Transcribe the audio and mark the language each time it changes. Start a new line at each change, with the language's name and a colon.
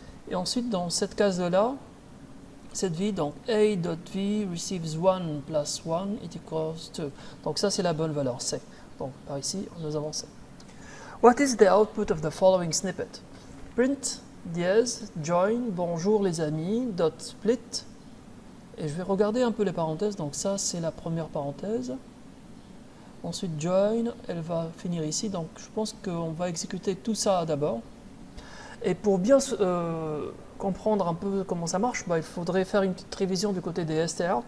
French: Et ensuite, dans cette case-là, cette v, donc A.v
English: receives 1 plus 1, it equals 2.
French: Donc ça, c'est la bonne valeur, C. Donc par ici, nous avons C.
English: What is the output of the following snippet?
French: Print, dièse, join, bonjour les amis, dot split. Et je vais regarder un peu les parenthèses. Donc ça, c'est la première parenthèse. ensuite join, elle va finir ici, donc je pense qu'on va exécuter tout ça d'abord. Et pour bien comprendre un peu comment ça marche, il faudrait faire une petite révision du côté des str.